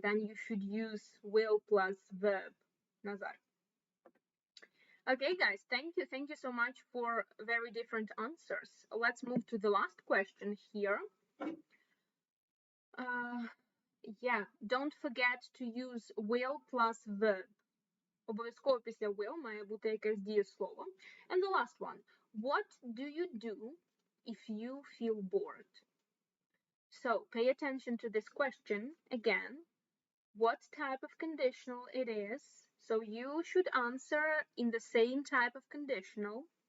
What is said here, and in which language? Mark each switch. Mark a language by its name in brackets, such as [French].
[English] Then you should use will plus verb, Nazar. Okay, guys, thank you so much for very different answers. Let's move to the last question here. Yeah, don't forget to use will plus verb. [Ukrainian] Обов'язково після will має бути якесь дієслово. [English] And the last one. What do you do if you feel bored? So pay attention to this question again. What type of conditional it is? So you should answer in the same type of conditional.